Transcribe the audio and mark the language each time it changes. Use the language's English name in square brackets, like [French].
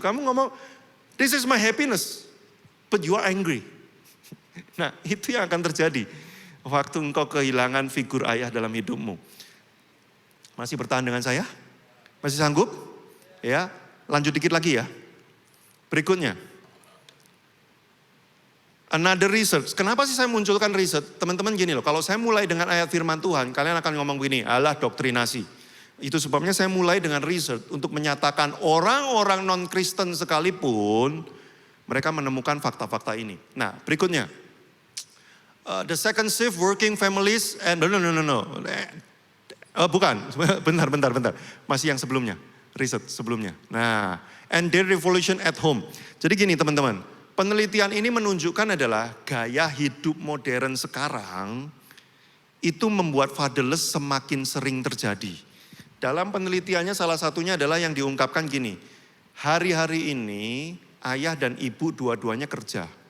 [Indonesian] Kamu ngomong, [English] this is my happiness, but you are angry. [Indonesian] Nah itu yang akan terjadi waktu engkau kehilangan figur ayah dalam hidupmu. Masih bertahan dengan saya? Masih sanggup? Ya, lanjut dikit lagi ya. Berikutnya. [English] Another research. [Indonesian] Kenapa sih saya munculkan research? Teman-teman gini loh, kalau saya mulai dengan ayat firman Tuhan, kalian akan ngomong begini, alah doktrinasi. Itu sebabnya saya mulai dengan research untuk menyatakan orang-orang non-Kristen sekalipun, mereka menemukan fakta-fakta ini. Nah berikutnya. [English] The second shift working families and no. [Indonesian] Bukan, bentar. Masih yang sebelumnya, riset sebelumnya. [English] Nah, and their revolution at home. [Indonesian] Jadi gini teman-teman, penelitian ini menunjukkan adalah gaya hidup modern sekarang itu membuat fatherless semakin sering terjadi. Dalam penelitiannya salah satunya adalah yang diungkapkan gini, hari-hari ini ayah dan ibu dua-duanya kerja.